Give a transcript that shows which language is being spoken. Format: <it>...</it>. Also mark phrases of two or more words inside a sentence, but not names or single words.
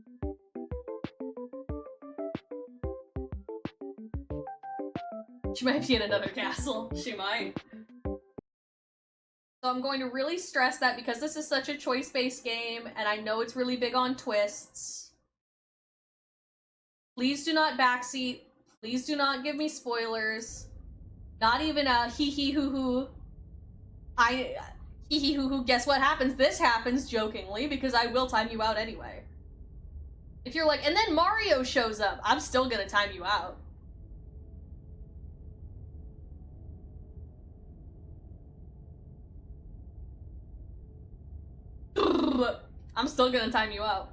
<en>She might be in another castle. She might. So I'm going to really stress that because this is such a choice-based game, and I know it's really big on twists. Please do not backseat. Please do not give me spoilers. Not even a hee-hee-hoo-hoo. Hee-hee-hoo-hoo, guess what happens? This happens, jokingly, because I will time you out anyway. If you're like, and then Mario shows up, I'm still gonna time you out. I'm still gonna time you out.</en>